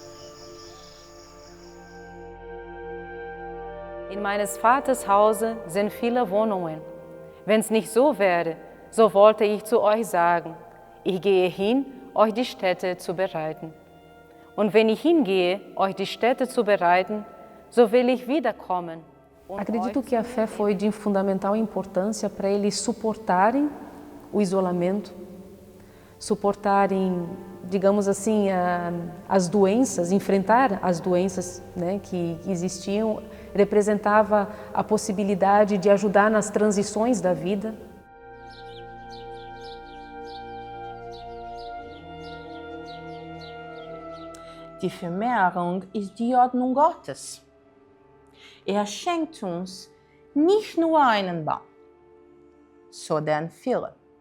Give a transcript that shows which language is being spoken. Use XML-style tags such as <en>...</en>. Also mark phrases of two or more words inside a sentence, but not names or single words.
<de>In meines Vaters Hause sind viele Wohnungen. Wenn es nicht so wäre, so wollte ich zu euch sagen, ich gehe hin, euch die Stätte zu bereiten. Und wenn ich hingehe, euch die Stätte zu bereiten, so will ich wiederkommen.</de> <pt>Acredito que a fé foi de fundamental importância para eles suportarem o isolamento, suportarem, digamos assim, as doenças, enfrentar as doenças, né, que existiam, representava a possibilidade de ajudar nas transições da vida.</pt> <de>Die Vermehrung ist die Ordnung Gottes. Schenkt uns nicht nur einen Baum, sondern viele.</de>